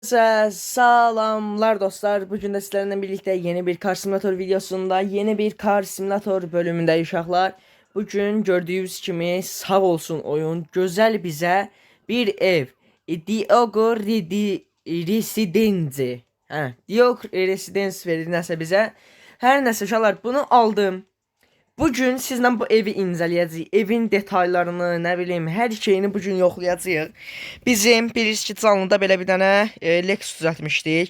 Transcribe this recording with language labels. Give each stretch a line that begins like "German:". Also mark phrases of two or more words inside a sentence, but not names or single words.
Azerbaijani: Salamlar dostlar.
Turkish: Bugün de sizlerle birlikte yeni bir Car Simulator videosunda yeni bir Car Simulator bölümünde uşaqlar. Bugün gördüğünüz kimi sağ olsun oyun güzel bize bir ev. Diogo Residence.
Azerbaijani: Diogo Residence verir nəsə bizə. Hər nəsə uşaqlar bunu aldım. Bugün sizlə bu evi incələyəcəyik. Evin detallarını, nə bilim, hər şeyini bugün yoxlayacağıq. Bizim birisi canlıda belə bir dənə Lexus düzəltmişdik.